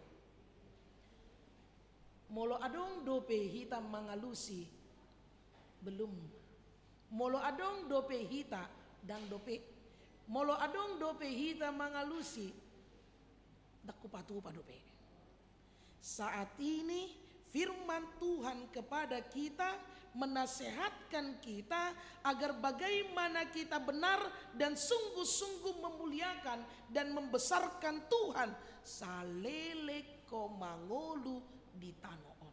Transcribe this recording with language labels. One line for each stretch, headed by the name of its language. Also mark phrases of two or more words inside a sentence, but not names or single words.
Batak Toba: Molo adong dope hita mangalusi belum. Molo adong dope hita dang dope. Molo adong dope hita mangalusi dakku patupa dope.
Indonesian: Saat ini firman Tuhan kepada kita menasehatkan kita agar bagaimana kita benar dan sungguh-sungguh memuliakan dan membesarkan Tuhan
Batak Toba: salele ko mangolu di tanoon.